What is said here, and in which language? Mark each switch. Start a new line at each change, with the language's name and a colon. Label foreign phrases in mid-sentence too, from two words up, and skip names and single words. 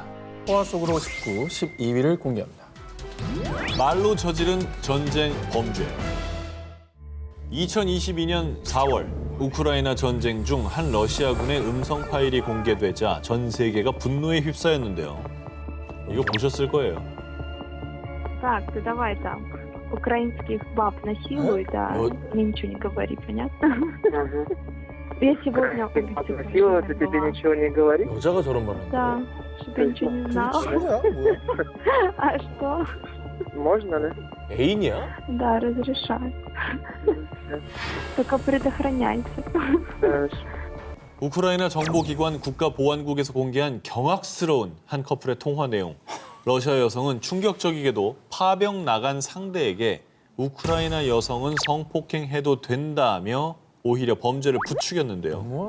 Korean: 포화 속으로 19, 12위를 공개합니다. 말로 저지른 전쟁 범죄. 2022년 4월 우크라이나 전쟁 중 한 러시아군의 음성 파일이 공개되자 전 세계가 분노에 휩싸였는데요. 이거 보셨을 거예요.
Russian: Так, ты давай там украинских баб насилуют, а мне ничего не говори, понятно? Я сегодня насилуют, и тебе ничего не говори?
Korean: 여자가 저런 말 하는
Russian: Да, чтобы я ничего не знала. А что? Можно, да?
Korean: 애인이야?
Russian: Да, разрешаю. Только предохраняйся.
Korean: 우크라이나 정보기관 국가보안국에서 공개한 경악스러운 한 커플의 통화 내용. 러시아 여성은 충격적이게도 파병 나간 상대에게 우크라이나 여성은 성폭행해도 된다며 오히려 범죄를 부추겼는데요.